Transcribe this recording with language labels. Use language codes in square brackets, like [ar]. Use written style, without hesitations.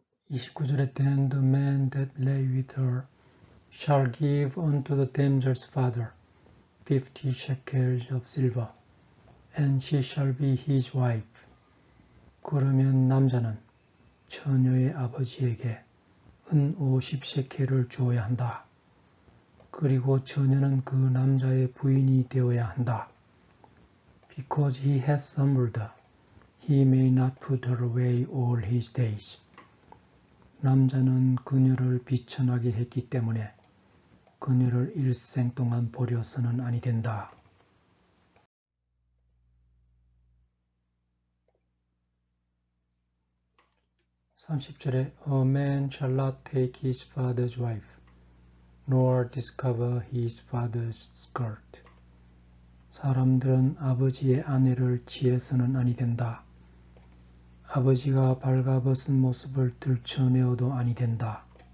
[ko] 29절에 [en] Then the man that lay with her shall give unto the damsel's father 50 shekels of silver, and she shall be his wife. [ko] 그러면 남자는 처녀의 아버지에게 은 50셰켈을 주어야 한다. 그리고 처녀는 그 남자의 부인이 되어야 한다. [en] Because he has stumbled, he may not put her away all his days. [ko] 남자는 그녀를 비천하게 했기 때문에 그녀를 일생 동안 버려서는 아니 된다. 30절에 [en] A man shall not take his father's wife, nor discover his father's skirt. [ko] 사람들은 아버지의 아내를 취해서는 아니 된다. 아버지가 발가벗은 모습을 들춰내어도 아니 된다.